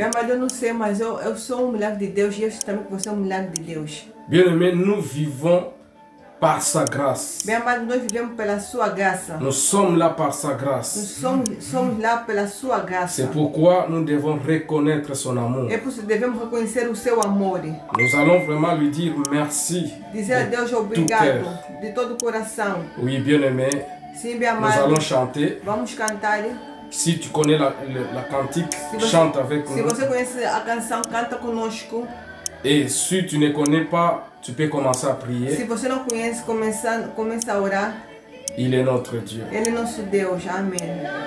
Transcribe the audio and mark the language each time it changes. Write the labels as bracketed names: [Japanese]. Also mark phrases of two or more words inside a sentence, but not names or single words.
[Portuguese] Bem, amado, eu não sei, mas eu sou milagre de Deus e eu sei também que você é milagre de Deus. [French] Bien-aimé, nous vivons par sa grâce. [Portuguese] Bem, amado, nós vivemos pela sua graça. [French] Nous sommes là par sa [Portuguese] Nós [French] grâce. [Portuguese] somos lá pela sua graça. [French] C'est pourquoi nous devons reconnaître son amour. [Portuguese] É por isso que devemos reconhecer o seu amor. [French] Nous allons vraiment lui dire merci. [Portuguese] Dizer a Deus obrigado de todo o coração. [French] Oui, bien-aimé, [Portuguese] Sim, bem [French] nous [Portuguese] amado. [French] allons chanter. [Portuguese] Vamos cantar. [French] Si tu connais la cantique, chante avec [Portuguese] Se [French] nous. [Portuguese] você conhece a canção, canta conosco. [French] Et si tu ne connais pas, tu peux commencer à [Portuguese] Se [French] prier. [Portuguese] você não conhece, começa a orar. [French] Il est notre Dieu. [Portuguese] Ele é nosso Deus. Amém.